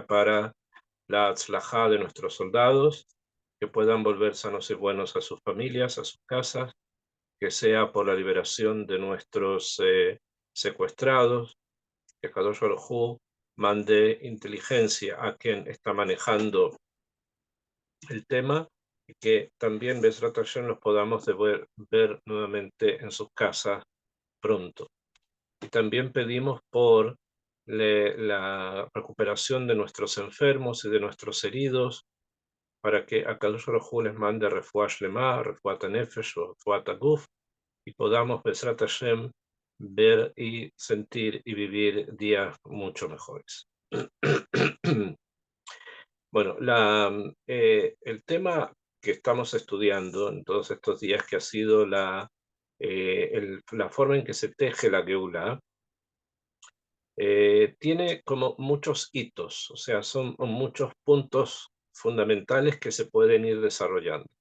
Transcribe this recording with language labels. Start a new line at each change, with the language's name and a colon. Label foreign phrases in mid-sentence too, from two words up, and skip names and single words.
Spanish: para la atzlajá de nuestros soldados, que puedan volver sanos y buenos a sus familias, a sus casas, que sea por la liberación de nuestros secuestrados, que
Hebrew: קדוש ברוך הוא
Spanish: mande inteligencia a quien está manejando el tema y que también
Hebrew: בעזרת השם
Spanish: los podamos ver nuevamente en sus casas pronto. Y también pedimos por la recuperación de nuestros enfermos y de nuestros heridos, para que
Hebrew: הקדוש ברוך הוא
Spanish: les mande
Hebrew: רפואה שלמה רפואת נפש רפואת גוף,
Spanish: y podamos
Hebrew: בעזרת השם
Spanish: ver y sentir y vivir días mucho mejores. Bueno, el tema que estamos estudiando en todos estos días, que ha sido la forma en que se teje la Geulá, tiene como muchos hitos, o sea, son muchos puntos fundamentales que se pueden ir desarrollando.